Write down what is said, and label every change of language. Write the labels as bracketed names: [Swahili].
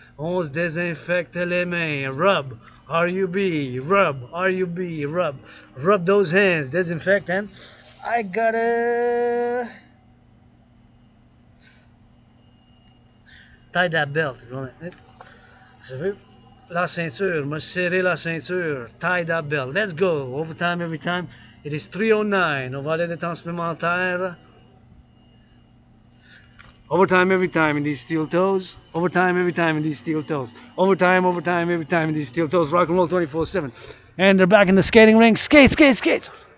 [French] On se désinfecte les mains. [English] Rub, RUB, rub. Rub those hands, disinfect, and I gotta tie that belt. [French] Ça fait la ceinture, me serrer la ceinture, [English] tie that belt. Let's go. Overtime every time. It is 3:09. [French] On va aller des temps supplémentaires. [English] Overtime every time in these steel toes. Overtime every time in these steel toes. Overtime every time in these steel toes. Rock and roll 24/7. And they're back in the skating rink. Skate, skate, skate.